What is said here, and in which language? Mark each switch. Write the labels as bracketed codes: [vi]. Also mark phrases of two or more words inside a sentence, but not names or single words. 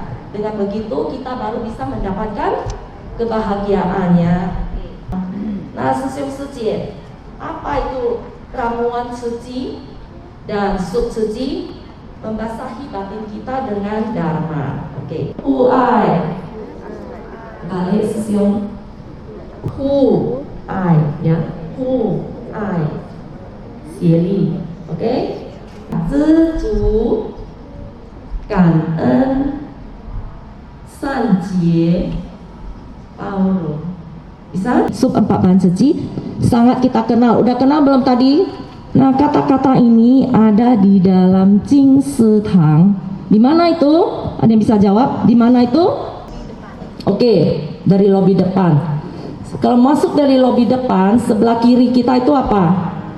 [id] Dengan begitu kita baru bisa mendapatkan kebahagiaannya. Nah, sesiung suci, apa itu ramuan suci dan sup suci? Membasahi batin kita dengan dharma. Oke. [zh] 互爱, [id] balik sesiung. [zh] 互爱 ya. 互爱, 协力。Oke. 知足、感恩、善结、包容. [id] Bisa? Sub 4 bahan suci sangat kita kenal. Udah kenal belum tadi? Nah, kata-kata ini ada di dalam Jing Si Tang. Di mana itu? Ada yang bisa jawab? Di mana itu? Oke, dari lobi depan. Kalau masuk dari lobi depan, sebelah kiri kita itu apa?